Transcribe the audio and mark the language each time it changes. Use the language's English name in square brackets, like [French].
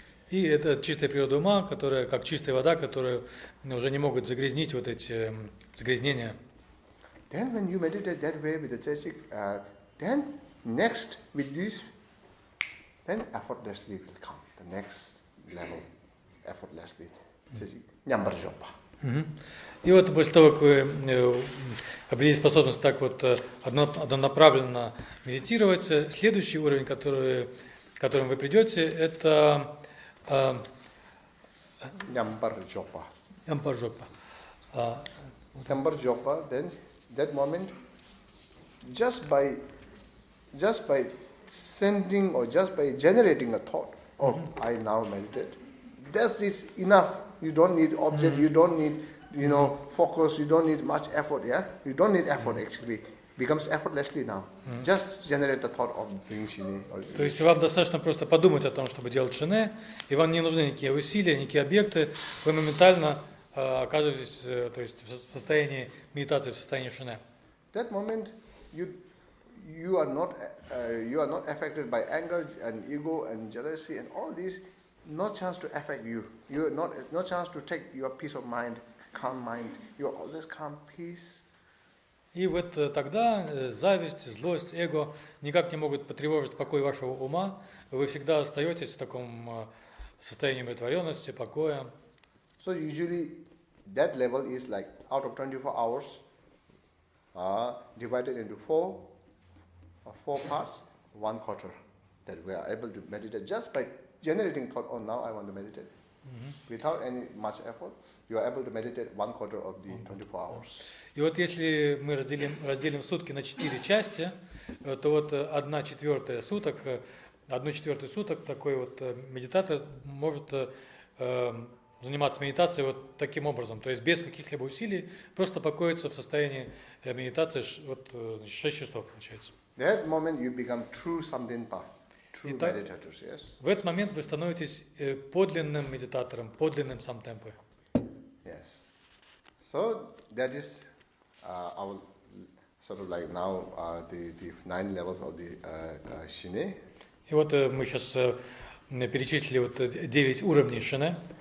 [Russian] И это чистая природа ума, которая, как чистая вода, которую уже не могут загрязнить вот эти загрязнения. [English] Then when you meditate that way with the Chechik, then next with this, then effortlessly will come. The next level, effortlessly. [Tibetan] Nyambarjopa. [Russian] И вот после того, как вы обрели способность так вот однонаправленно медитировать, следующий уровень, к которому вы придете, это [Tibetan] Nyambarjopa. Ямпаржопа. [English] Nyambarjopa, then that moment, just by sending or just by generating a thought, I now meditate, that is enough. You don't need object, you don't need, focus, you don't need much effort, yeah? You don't need effort actually. Becomes effortlessly now. Just generate the thought of doing shine. [Russian] То есть вам достаточно просто подумать о том, чтобы делать шине, и вам не нужны никакие усилия, никакие объекты, вы моментально оказываетесь то есть, в состоянии медитации, в состоянии шине. [English] That moment, you are not affected by anger and ego and jealousy and all these. No chance to affect you. You are no chance to take your peace of mind, calm mind. You are always calm, peace. [Russian] И вот тогда зависть, злость, эго никак не могут потревожить покой вашего ума. Вы всегда остаетесь в таком состоянии умиротворенности, покоя. [English] So usually that level is like out of 24 hours, divided into four parts, 1/4 that we are able to meditate just by generating thought, now I want to meditate. Without any much effort, you are able to meditate 1/4 of the 24 hours. [Russian] И вот если мы разделим сутки на 4 части, то вот 1/4 суток 1/4 суток такой вот медитатор может заниматься медитацией вот таким образом, то есть без каких-либо усилий, просто покоиться в состоянии медитации 6 часов получается. [English] That moment you become true Samdenpa, true meditators, yes? [Russian] В этот момент вы становитесь подлинным медитатором, подлинным самтемпой. [English] Yes. So that is our sort of like now the 9 levels of the Shine. [Russian] И вот мы сейчас перечислили вот 9 уровней Шине.